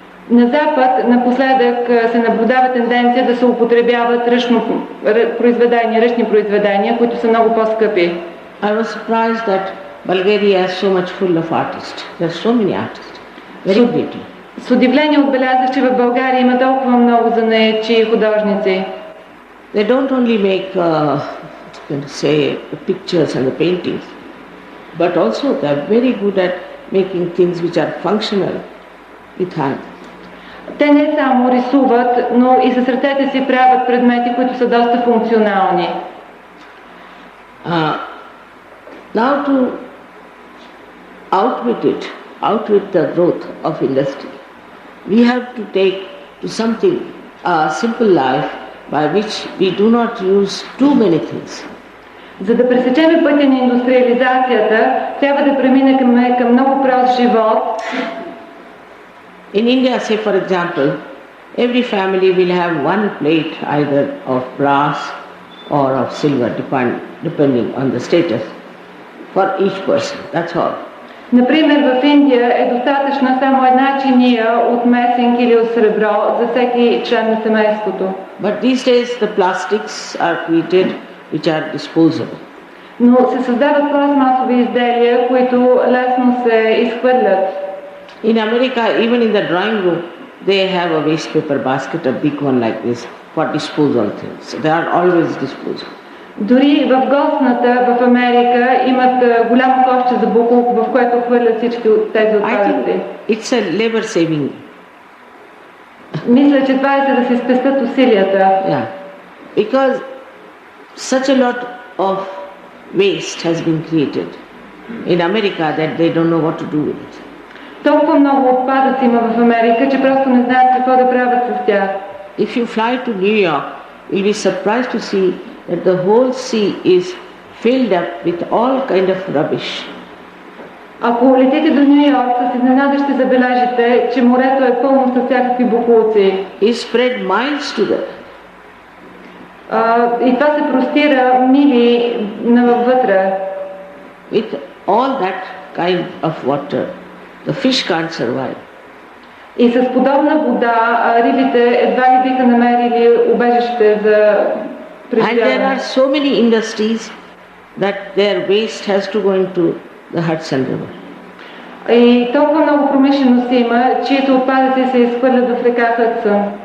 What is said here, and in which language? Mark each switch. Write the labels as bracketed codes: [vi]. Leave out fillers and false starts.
[bg] На Запад напоследък се наблюдава тенденция да се употребяват ръчни произведения, които са много по-скъпи. [en] I was surprised that Bulgaria is so much full of artists. There are so many artists. Very creative. [bg] С удивление отбелязах, че в България има толкова много занаятчи и художници. [en] They don't only make, say, the pictures and the paintings, but also they are very good at making things which are functional with hand. [bg] Те не само рисуват, но и с ръцете си правят предмети, които са доста функционални. [en] Now to outwit the growth of industry, we have to take to something, a simple life by which we do not use too many things. [bg] За да пресечем пътя на индустриализацията, трябва да преминем към много прост живот. [en] In India, say for example, every family will have one plate either of brass or of silver, depending on the status, for each person. That's all. [bg] Например, в Индия е достатъчна само една чиния от месенки или от сребро за всеки член на семейството. [en] But these days the plastics are created which are disposable. [bg] Но се създават пластмасови изделия, които лесно се изхвърлят. [en] In America, even in the drawing room, they have a waste paper basket, a big one like this, for disposal things. They are always disposable. [bg] Дори в гостната в Америка имат голямо кошче за буклук, в което хвърлят всички от тези отпадъци. [en] It's a labor saving. [bg] Мисля, че това е за да се спестят усилията. [en] Yeah, because such a lot of waste has been created in America that they don't know what to do with it. [bg] Толкова много отпадъци има в Америка, че просто не знаят какво да правят с тях. [en] If you fly to New York, you'll be surprised to see that the whole sea is filled up with all kind of rubbish. [bg] Ако летите до Ню Йорк, с изненада ще забележите, че морето е пълно с всякакви боклуци. [en] Is spread miles together. [bg] И това се простира мили навътре. [en] With all that kind of water, the fish can't survive. [bg] И с подобна вода рибите едва ли биха намерили убежище за [en] And there are [bg] преживяване. [en] so many industries that their waste has to go into the Hudson River. [bg] И толкова много промишленост има, чието отпадъци се изхвърлят в река Хъдсън.